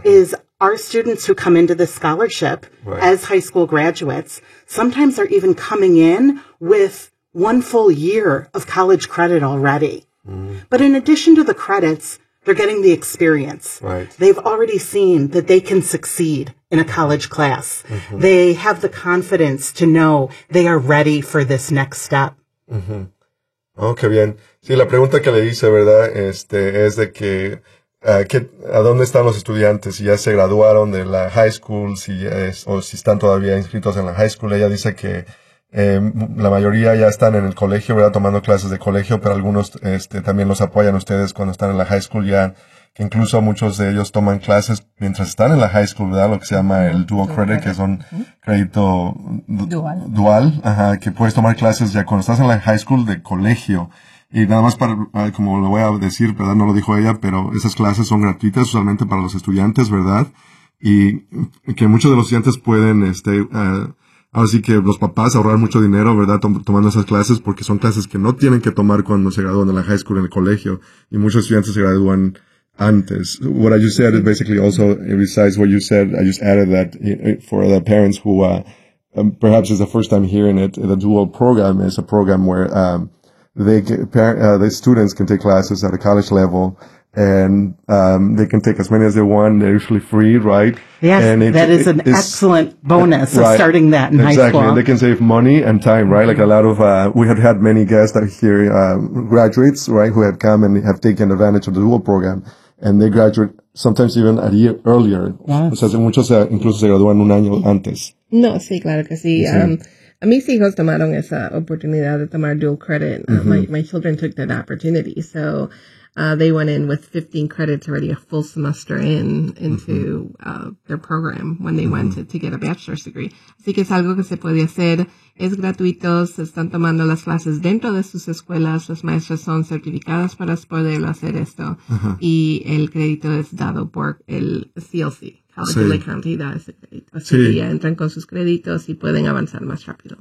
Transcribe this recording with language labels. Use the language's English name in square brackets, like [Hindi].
[English] is our students who come into this scholarship right. as high school graduates, sometimes are even coming in with one full year of college credit already. Mm-hmm. But in addition to the credits, they're getting the experience. Right. They've already seen that they can succeed in a college class. Mm-hmm. They have the confidence to know they are ready for this next step. [Spanish] Mm-hmm. Oh, qué bien. Sí, la pregunta que le hice, ¿verdad? Es de que, ¿a dónde están los estudiantes? Si ya se graduaron de la high school, o si están todavía inscritos en la high school. Ella dice que la mayoría ya están en el colegio, ¿verdad? Tomando clases de colegio, pero algunos también los apoyan ustedes cuando están en la high school ya. Que incluso muchos de ellos toman clases mientras están en la high school, ¿verdad? Lo que se llama el dual credit, que son crédito dual. Ajá, que puedes tomar clases ya cuando estás en la high school de colegio. Y nada más para, como lo voy a decir, ¿verdad? No lo dijo ella, pero esas clases son gratuitas usualmente para los estudiantes, ¿verdad? Y que muchos de los estudiantes pueden, así que los papás ahorrar mucho dinero, ¿verdad? Tomando esas clases porque son clases que no tienen que tomar cuando se gradúan de la high school en el colegio. Y muchos estudiantes se gradúan antes. [English] What I just said is basically also, besides what you said, I just added that for the parents who, perhaps it's the first time hearing it, the dual program is a program where, the students can take classes at a college level and they can take as many as they want. They're usually free, right? Yes, and that is an excellent bonus right, of starting that in exactly. high school. Exactly, and they can save money and time, right? Mm-hmm. Like a lot of, we have had many guests out here, graduates, right, who have come and have taken advantage of the dual program. And they graduate sometimes even a year earlier. Yes. [Spanish] O sea, muchos incluso se gradúan un año antes. No, sí, claro que sí. Sí. A mis hijos tomaron esa oportunidad de tomar dual credit. [English] Mm-hmm. My children took that opportunity. So they went in with 15 credits already, a full semester into mm-hmm. Their program when they mm-hmm. went to get a bachelor's degree. [Spanish] Así que es algo que se puede hacer. Es gratuito. Se están tomando las clases dentro de sus escuelas. Las maestras son certificadas para poderlo hacer esto. Uh-huh. Y el crédito es dado por el CLC. Sí. Así que ya entran con sus créditos y pueden avanzar más rápido.